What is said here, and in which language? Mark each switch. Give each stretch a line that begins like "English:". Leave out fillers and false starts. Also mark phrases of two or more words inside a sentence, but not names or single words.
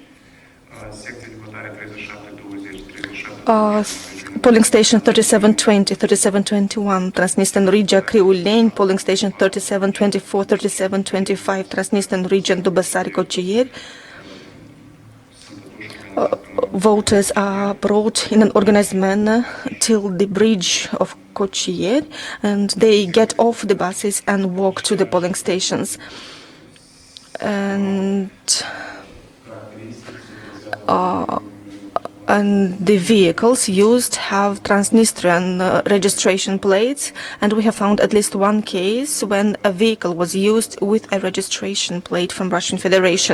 English: Polling station 3720, 3721, Transnistrian region Criuleni, polling station 3724, 3725, Transnistrian region Dubăsari-Cocieri. Voters are brought in an organized manner till the bridge of Cocieri, and they get off the buses and walk to the polling stations. And the vehicles used have Transnistrian registration plates, and we have found at least one case when a vehicle was used with a registration plate from Russian Federation.